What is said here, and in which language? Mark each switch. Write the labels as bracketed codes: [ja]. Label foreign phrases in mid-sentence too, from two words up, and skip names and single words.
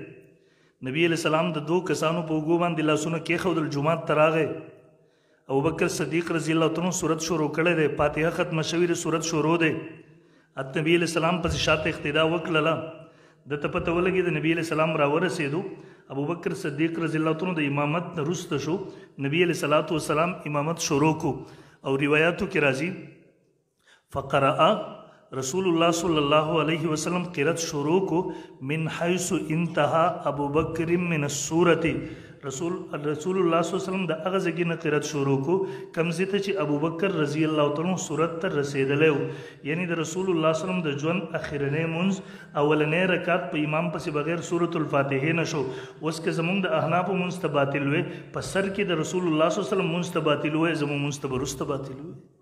[ps] نبی [ar] علیہ السلام [ps] د 2 کسانو په اوږو باندې لاسونه کېښودل، جومات ته راغی. ابوبکر صدیق [ar] رضی الله تعالی [ps] صورت شروع کړی دی، فاتحه ختمه شوې ده، صورت شروع دی. نبی [ar] علیہ السلام [ps] پسې شاته اقتدا وکړله، د ته پته ولګېده نبی [ar] علیہ السلام [ps] راورسېدو. ابوبکر صدیق [ar] رضی الله تعالی [ps] د امامت نه وروسته شو، نبی [ar] علیہ الصلوۃ والسلام [ps] امامت شروع کو. او روایاتو کې راځي [ar] فقرأ رسول الله صلی الله علیه وسلم [ps] قرات شروع کو [ar] من حيث انتهى ابو بکر من السورة. [ps] رسول الله [ar] صلی الله علیه وسلم [ps] د هغه ځای نه قرات شروع کو کوم ځای ته چې ابو بکر [ar] رضی الله تعالی [ps] سورت ته رسیدلی و. یعنی د رسول الله [ar] صلی الله علیه وسلم [ps] د ژوند اخرنی مونځ اولنی رکعت په امام پسې بغیر سورة الفاتحې نه شو. اوس که زمونږ د احنافو مونځ ته باطل وی، په سر کې د رسول الله [ar] صلی الله علیه وسلم [ps] مونځ ته باطل وی، زمونږ مونځ ته به وروسته باطل وی.